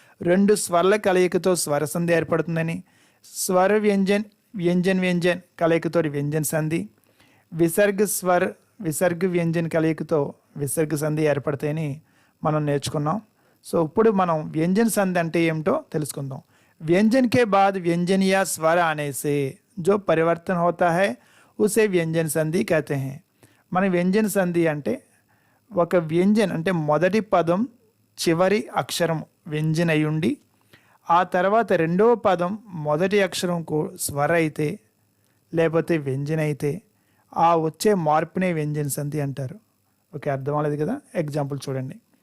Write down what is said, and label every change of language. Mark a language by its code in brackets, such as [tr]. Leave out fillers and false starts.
[te] రెండు స్వర్ల కలయికతో స్వర సంధి ఏర్పడుతుందని, స్వర వ్యంజన్ వ్యంజన్ కలయికతో వ్యంజన సంధి, విసర్గ వ్యంజన్ కలయికతో విసర్గ సంధి ఏర్పడతాయని మనం నేర్చుకున్నాం. సో ఇప్పుడు మనం వ్యంజన సంధి అంటే ఏమిటో తెలుసుకుందాం. [hi] व्यंजन के बाद व्यंजन या स्वर आने से जो परिवर्तन होता है उसे व्यंजन संधि कहते हैं. [te] మన వ్యంజన సంధి అంటే ఒక వ్యంజన్ అంటే మొదటి పదం చివరి అక్షరం వ్యంజన్ అయి ఉండి, ఆ తర్వాత రెండవ పదం మొదటి అక్షరం స్వర అయితే లేకపోతే వ్యంజన అయితే ఆ వచ్చే మార్పునే వ్యంజన సంధి అంటారు. ఓకే, అర్థం అవ్వలేదు కదా? ఎగ్జాంపుల్ చూడండి.